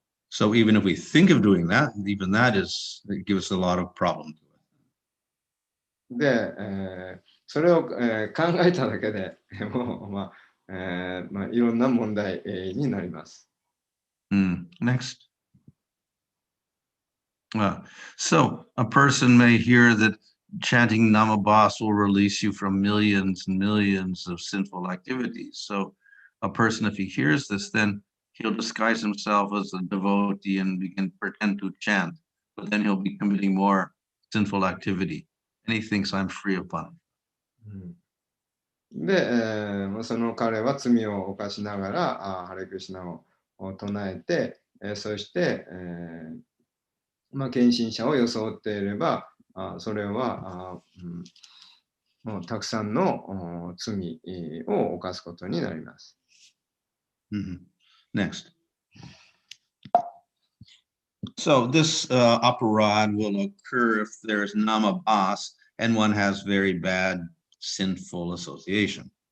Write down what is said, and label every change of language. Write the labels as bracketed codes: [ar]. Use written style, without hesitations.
[en] So even if we think of doing that, even that it gives us a lot of problems. [ja] で、それを考えただけでもう、いろんな問題になります。 [en] Next. So a person may hear that chanting Namabas will release you from millions and millions of sinful activities. So a person, if he hears this, then he'll disguise himself as a devotee and begin to pretend to chant, but then he'll be committing more sinful activity. And he thinks I'm free of punishment. [ja] で、その彼は罪を犯しながらハレクリシナを唱えて、そして、献身者を装っていれば、それはもうたくさんの罪を犯すことになります。 [en] Next. So this aparad will occur if there's namabas and one has very bad sinful association.